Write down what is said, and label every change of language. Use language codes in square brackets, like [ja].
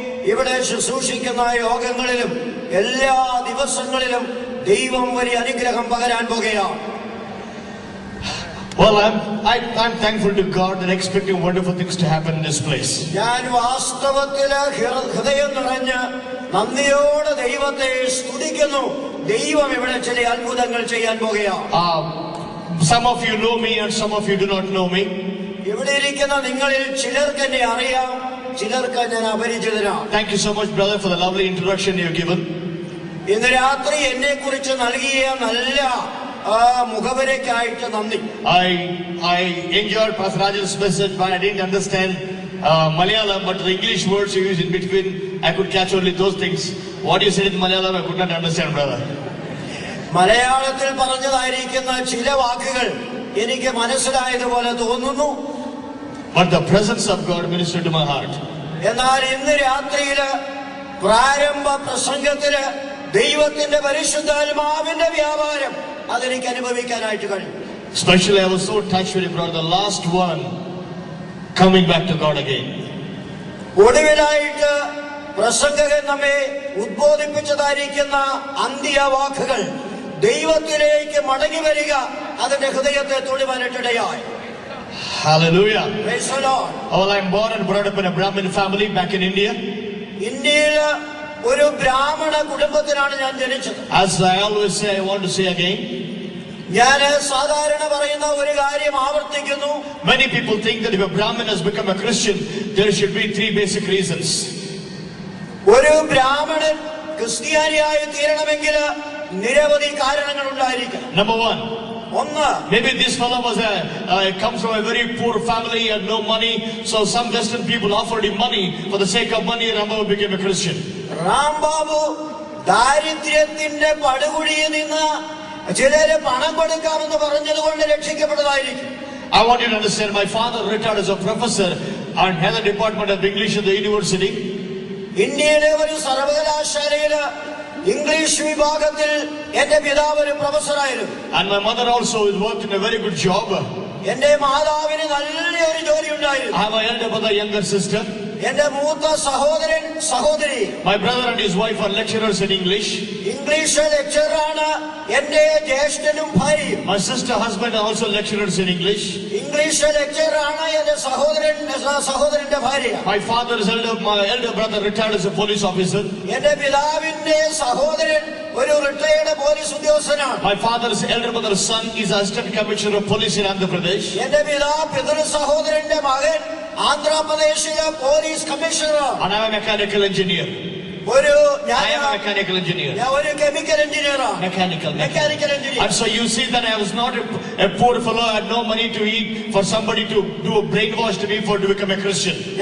[ml] ഇവിടെ ശുശ്രൂഷിക്കുന്ന യോഗങ്ങളിലും എല്ലാ ദിവസങ്ങളിലും ദൈവം വലിയ അനുഗ്രഹം പകരാൻ പോകുകയാണ്. [en] Well, I'm thankful to God and expecting wonderful things to happen in this place. [ml] ഞാൻ വാസ്തവത്തിൽ ഹൃദയം നിറഞ്ഞ് നന്ദിയോടെ ദൈവത്തെ സ്തുതിക്കുന്നു. ദൈവം ഇവിടെ ചില അത്ഭുതങ്ങൾ ചെയ്യാൻ പോകുകയാണ്. [en] Some of you know me and some of you do not know me. [ml] ഇവിടെ ഇരിക്കുന്ന നിങ്ങളിൽ ചിലർക്ക് എന്നെ അറിയാം, ചിലർക്ക് ഞാൻ അപരിചിതനാണ്. [en] Thank you so much, brother, for the lovely introduction you have given. [ml] ഇന്ന് രാത്രി എന്നെ കുറിച്ച് നൽകിയ നല്ല മുഖവരയ്ക്കായിട്ട് നന്ദി. [en] I enjoyed Pastor Rajan's message, but I didn't understand Malayalam, but the English words you used in between, I could catch only those things. What you said in Malayalam, I could not understand, brother. [ml] മലയാളത്തിൽ പറഞ്ഞതായിരിക്കുന്ന ചില വാക്കുകൾ എനിക്ക് മനസ്സിലായതുപോലെ തോന്നുന്നു. [en] But the presence of God ministered to my heart. [ml] എന്നാൽ ഇന്ന് രാത്രിയില് പ്രാരംഭ പ്രസംഗത്തില് ദൈവത്തിന്റെ പരിശുദ്ധാത്മാവിന്റെ വ്യാപാരം അതെനിക്ക് അനുഭവിക്കാനായിട്ട് കഴിയും. [en] Especially I was so touched when you brought the last one coming back to God again. [ml] ഒടുവിലായിട്ട് പ്രസംഗകൻ നമ്മെ ഉദ്ബോധിപ്പിച്ചതായിരിക്കുന്ന അന്ത്യവാക്കുകൾ ദൈവത്തിലേക്ക് മടങ്ങി വരിക അതിന്റെ ഹൃദയത്തെ തൊടുവാനിടയായി. [en] Hallelujah. Praise the Lord. Well, I'm born and brought up in a Brahmin family back in India. [ml] ഇന്ത്യയിലെ ഒരു ബ്രാഹ്മണ കുടുംബത്തിലാണ് ഞാൻ ജനിച്ചത്. [en] As I always say, I want to say again. [ml] ഞാൻ സാധാരണ പറയുന്ന ഒരു കാര്യം ആവർത്തിക്കുന്നു. [en] Many people think that if a Brahmin has become a Christian, there should be 3 basic reasons. [ml] ഒരു ബ്രാഹ്മണൻ ക്രിസ്ത്യാനിയായി തീരണമെങ്കിൽ നിരവധി കാരണങ്ങൾ ഉണ്ടായിരിക്കണം. [en] Number 1. Maybe this fellow comes from a very poor family and no money, so some Western people offered him money for the sake of money, and Rambabu became a Christian. [ml] Rambabu ദാരിദ്ര്യത്തിന്റെ പടുകുഴിയിൽ നിന്ന് ചിലരെ പണം കൊടുക്കാമെന്ന് പറഞ്ഞതുകൊണ്ട് രക്ഷിക്കപ്പെട്ടതായിരിക്കും. [en] I want you to understand, my father retired as a professor and had a department of English at the university. [ml] ഇന്ത്യയിലെ ഒരു സർവകലാശാലയില് English വിഭാഗത്തിൽ എന്റെ പിതാവ് ഒരു പ്രൊഫസറായിരുന്നു. [en] And my mother also worked in a very good job. [ml] എന്റെ മാതാവിന് നല്ലൊരു ജോലി ഉണ്ടായിരുന്നു. [en] I have an elder brother, younger sister. [ml] എന്റെ മൂത്ത സഹോദരൻ സഹോദരി. [en] My brother and his wife are lecturers in English. [ml] English ലെക്ചറാണ് എന്റെ ജ്യേഷ്ഠനും ഭാര്യയും. [en] My sister husband are also lecturers in English. [ml] English ലെക്ചറാണ് എന്റെ സഹോദരന്റെ ഭാര്യ. [en] My father's my elder brother retired as a police officer. [ml] എന്റെ പിതാവിന്റെ സഹോദരൻ ഒരു റിട്ടയർഡ് പോലീസ് ഉദ്യോഗസ്ഥനാണ്. [en] My father's elder brother's son is assistant commissioner of police in Andhra Pradesh. [ml] എന്റെ പിതൃ സഹോദരന്റെ മകൻ ആന്ധ്രാപ്രദേശിലെ police commissioner. [en] And I am a mechanical engineer. I am a mechanical engineer. Mechanical engineer. And so you see that I was not a poor fellow. I had no money to eat for somebody to do a brainwash to me to become a Christian.